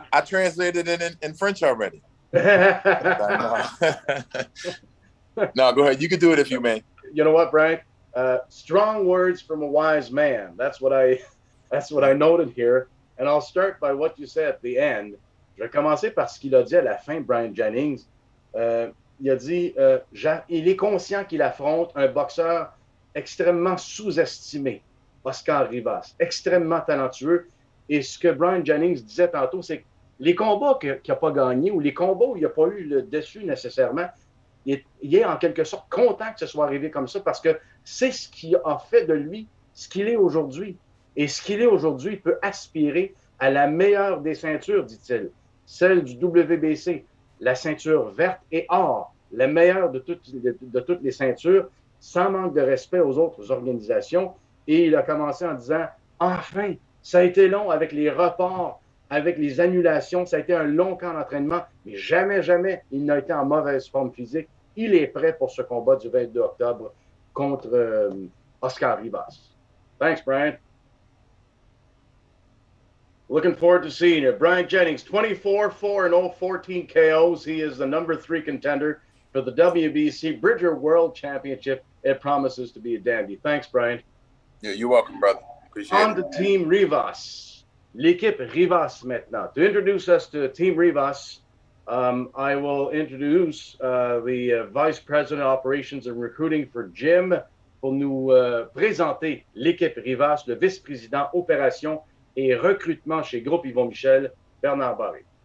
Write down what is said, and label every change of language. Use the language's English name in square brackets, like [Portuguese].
[English] I translated it in French already. No, go ahead. You can do it if you may. You know what, Bryant? Strong words from a wise man. That's what I noted here. And I'll start by what you said at the end. [French] Je vais commencer par ce qu'il a dit à la fin, Bryant Jennings. Il a dit, il est conscient qu'il affronte un boxeur extrêmement sous-estimé, Oscar Rivas, extrêmement talentueux. Et ce que Bryant Jennings disait tantôt, c'est que les combats qu'il n'a pas gagnés ou les combats où il n'a pas eu le dessus nécessairement, il est en quelque sorte content que ce soit arrivé comme ça parce que c'est ce qui a fait de lui ce qu'il est aujourd'hui. Et ce qu'il est aujourd'hui, il peut aspirer à la meilleure des ceintures, dit-il, celle du WBC, la ceinture verte et or, la meilleure de toutes les ceintures, sans manque de respect aux autres organisations. Et il a commencé en disant, enfin, ça a été long avec les reports, avec les annulations, ça a été un long camp d'entraînement, mais jamais, jamais il n'a été en mauvaise forme physique. Il est prêt pour ce combat du 22 octobre contre Oscar Rivas. [English] Thanks, Brian. Looking forward to seeing you. Bryant Jennings, 24-4-0, 14 KOs. He is the number 3 contender for the WBC Bridger World Championship. It promises to be a dandy. Thanks, Brian. Yeah, you're welcome, brother. Appreciate On it. to Team Rivas. [French] L'équipe Rivas maintenant. [English] To introduce us to Team Rivas, I will introduce the Vice President of Operations and Recruiting for Jim [French] pour nous présenter l'équipe Rivas, le vice-président opération et recrutement chez Groupe Yvon Michel, Bernard Barré.